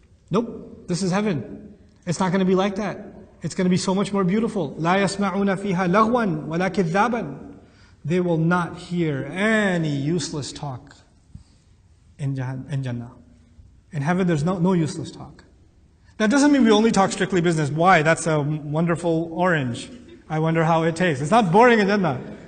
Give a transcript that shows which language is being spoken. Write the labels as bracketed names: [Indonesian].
[English] Nope, this is heaven. It's not going to be like that. It's going to be so much more beautiful. [Arabic] لا يسمعون فيها لغوا ولا كذابا. [English] They will not hear any useless talk in Jannah. In heaven there's no useless talk. That doesn't mean we only talk strictly business. Why? That's a wonderful orange. I wonder how it tastes. It's not boring in Jannah.